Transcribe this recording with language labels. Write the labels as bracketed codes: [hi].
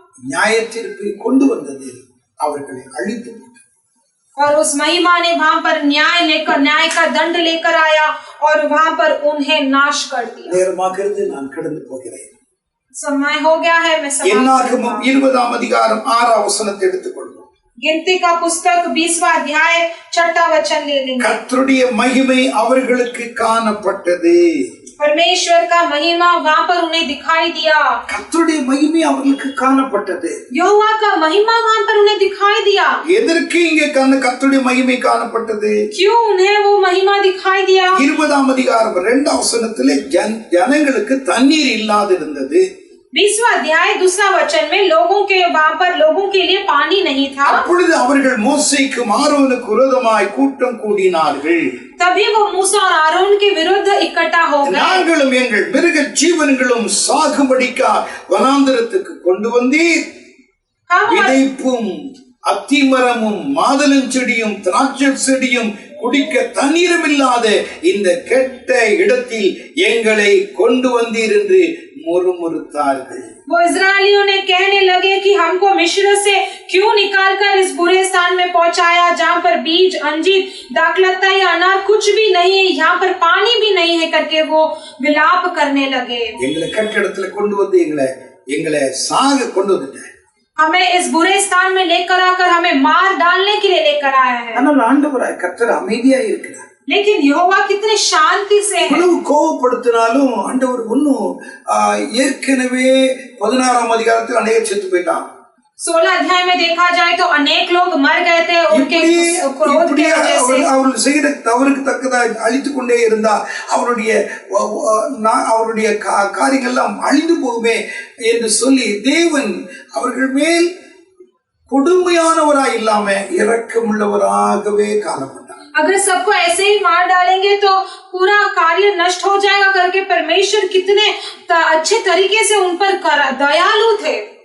[ta] நியாயத்திற்கு கொண்டு வந்தது, அவர்களை அழித்து போட்டது. [hi] और उस महिमा ने वहां पर न्याय का दंड लेकर आया और वहां पर उन्हें नाश कर दिया। [ta] நேரமாகிறது, நான் கடந்து போகிறேன். [hi] समय हो गया है, मैं [ta] என்னாகமம் 20 அதிகாரம் 6 வசனத்தை எடுத்துக்கொள்வோம். [hi] गिनती का पुस्तक 20वां अध्याय 6वां वचन ले लेंगे। [ta] கர்த்தருடைய மகிமை அவர்களுக்கு காணப்பட்டது. [hi] परमेश्वर का महिमा वहां पर उन्हें दिखाई दिया। [ta] கர்த்தருடைய மகிமை அவர்களுக்கு காணப்பட்டது. [hi] यहोवा का महिमा वहां पर उन्हें दिखाई दिया। [ta] எதற்கு இங்கே கர்த்தருடைய மகிமை காணப்பட்டது? [hi] क्यों उन्हें वो महिमा दिखाई दिया? [ta] 20 அதிகாரம் 2 வசனத்திலே ஜனங்களுக்கு தண்ணீர் இல்லாதிருந்தது. [hi] 20वां अध्याय 2वां वचन में लोगों के लिए पानी नहीं था। [ta] அப்பொழுது அவர்கள் மோசேக்கும் ஆரோனுக்கு விரோதமாய் கூட்டம் கூடினார்கள். [hi] तभी वो मूसा और आरोन के विरुद्ध इकट्ठा हो गए। [ta] நாங்களும் எங்கள் மிருக ஜீவன்களும் சாகுபடிக்கா வனாந்தரத்துக்கு கொண்டு வந்தீர், விதைப்பும் அத்திமரமும் மாதுளஞ்செடியும் திராட்சை செடியும் குடிக்க தண்ணீரும் இல்லாத இந்த கெட்ட இடத்தில் எங்களை கொண்டு வந்தீர் என்று मुरमुरताர்கள். [hi] वो इजरायलियों ने कहने लगे कि हमको मिस्र से क्यों निकालकर इस बुरे स्थान में पहुंचाया जहाँ पर बीज, अंजीर, दाखलता या अनार कुछ भी नहीं है, यहाँ पर पानी भी नहीं है करके वो विलाप करने लगे। [ta] எங்களை கெட்ட இடத்துல கொண்டு வந்து எங்களை சாக கொண்டு வந்துட்டார். [hi] हमें इस बुरे स्थान में लेकर आकर हमें मार डालने के लिए लेकर आया है। [ta] ஆனால் ஆண்டவராய் கர்த்தர் அமைதியா இருக்கிறார். [hi] लेकिन यहोवा कितने शांति से है। [ta] கோபப்படுத்தினாலும் ஆண்டவர் ஒன்னும் ஏற்கனவே 16 அதிகாரத்தில் அநேக செத்து போயிட்டான். [hi] 16 अध्याय में देखा जाए तो अनेक लोग मर गए थे उनके क्रोध की वजह से। [ta] அவர்கள் செய்த தவறுக்கு தக்கதா அழித்து கொண்டே இருந்தா அவருடைய காரியங்கள் எல்லாம் அழிந்து போகுமே என்று சொல்லி தேவன் அவர்கள் மேல் கொடுமையானவராய் இல்லாம இரக்கமுள்ளவராகவே காணப்பட்டார். [hi] अगर सबको ऐसे ही मार डालेंगे तो पूरा कार्य नष्ट हो जाएगा करके परमेश्वर कितने अच्छे तरीके से उन पर दयालु थे।